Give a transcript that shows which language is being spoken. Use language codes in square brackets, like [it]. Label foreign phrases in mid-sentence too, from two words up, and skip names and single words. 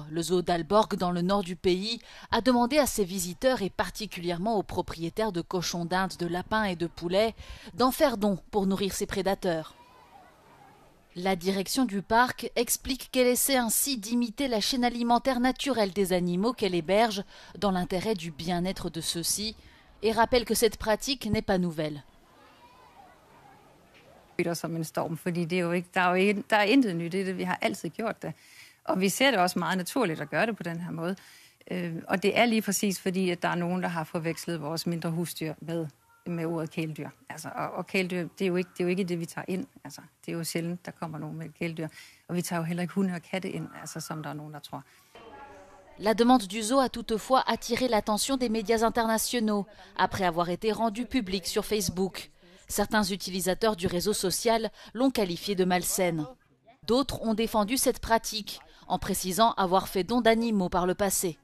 [fr] Le zoo d'Aalborg, dans le nord du pays, a demandé à ses visiteurs et particulièrement aux propriétaires de cochons d'Inde, de lapins et de poulets d'en faire don pour nourrir ses prédateurs. La direction du parc explique qu'elle essaie ainsi d'imiter la chaîne alimentaire naturelle des animaux qu'elle héberge dans l'intérêt du bien-être de ceux-ci et rappelle que cette pratique n'est pas nouvelle. [da] Som en storm, fordi det er jo ikke, der er intet nyt i det. Vi har altid gjort det. Og vi ser det også meget naturligt at gøre det på den her måde. Og det er lige præcis fordi, at der er nogen, der har forvekslet vores mindre husdyr med ordet kæledyr. Altså, og kæledyr, det er jo ikke det, vi tager ind. Altså, det er jo sjældent, der kommer nogen med et kæledyr. Og vi tager jo heller ikke hunde og katte ind, altså, som der er nogen, der tror. [fr] La demande du zoo a toutefois attiré l'attention des médias internationaux après avoir été rendue publique sur Facebook. Certains utilisateurs du réseau social l'ont qualifiée de malsaine. D'autres ont défendu cette pratique en précisant avoir fait don d'animaux par le passé.